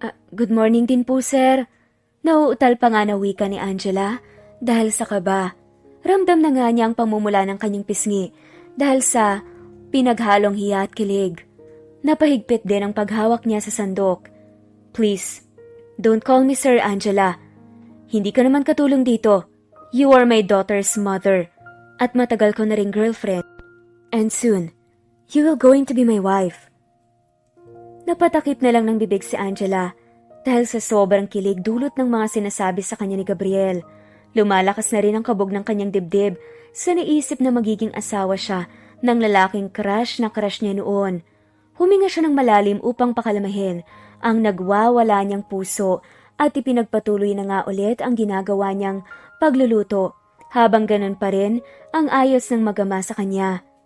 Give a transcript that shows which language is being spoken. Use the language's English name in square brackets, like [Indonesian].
[English] Good morning [Filipino] din po, sir. Nauutal pa nga na wika ni Angela dahil sa kaba. Ramdam na nga niya ang pamumula ng kanyang pisngi dahil sa pinaghalong hiya at kilig. Napahigpit din ang paghawak niya sa sandok. [English] Please, don't call me Sir Angela. [Filipino] Hindi ka naman katulong dito. [English] You are my daughter's mother [Filipino] at matagal ko na ring girlfriend. [English] And soon, you will going to be my wife. [Filipino] Napatakip na lang ng bibig si Angela dahil sa sobrang kilig dulot ng mga sinasabi sa kanya ni Gabriel. Lumalakas na rin ang kabog ng kanyang dibdib sa naisip na magiging asawa siya ng lalaking crush na crush niya noon. Huminga siya ng malalim upang pakalamahin ang nagwawala niyang puso at ipinagpatuloy na nga ulit ang ginagawa niyang pagluluto habang ganun pa rin ang ayos ng magama sa kanya.